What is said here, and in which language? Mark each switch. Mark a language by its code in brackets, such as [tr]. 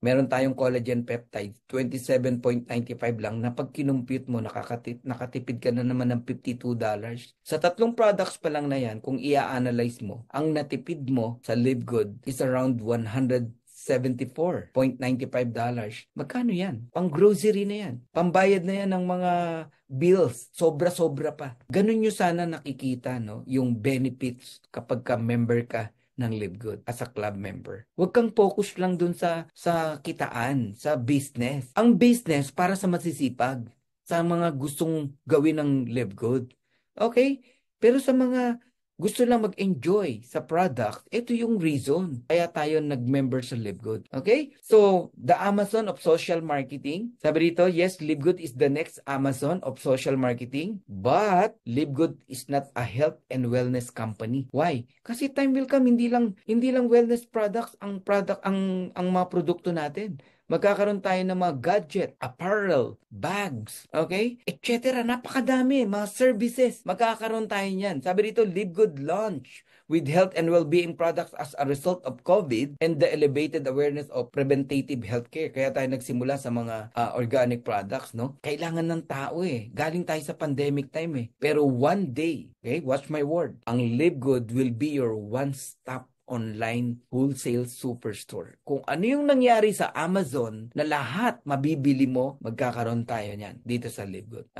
[tl] Meron tayong collagen peptide, 27.95 lang, na pag kinumpute mo, nakatipid ka na naman ng $52. Sa tatlong products pa lang na yan, kung i-analyze mo, ang natipid mo sa Live Good is around $174.95. Magkano yan? Pang grocery na yan. Pambayad na yan ng mga bills. Sobra-sobra pa. Ganun nyo sana nakikita, no? Yung benefits kapag ka member ka ng Live Good [en] as a club member. [tl] Huwag kang focus lang dun sa kitaan, sa business. Ang business para sa masisipag, sa mga gustong gawin ng Live Good. Okay? Pero sa mga gusto lang mag-enjoy sa product, ito yung reason kaya tayo nag-member sa Live Good. Okay? [en] So, the Amazon of social marketing. [tl] Sabi dito, [en] yes, Live Good is the next Amazon of social marketing, but Live Good is not a health and wellness company. [tl] Why? Kasi [en] time will come, [tl] hindi lang wellness products ang mga produkto natin. Magkakaroon tayo ng mga gadget, apparel, bags, okay? Etc. Napakadami, mga services. Magkakaroon tayo niyan. Sabi dito, [en] Live Good launch with health and well-being products as a result of COVID and the elevated awareness of preventative healthcare. [tl] Kaya tayo nagsimula sa mga organic products, no? Kailangan ng tao Galing tayo sa [en] pandemic time Pero one day, okay, watch my word, ang Live Good will be your one-stop online wholesale superstore. [tl] Kung ano yung nangyari sa Amazon na lahat mabibili mo, magkakaroon tayo niyan dito sa Live Good.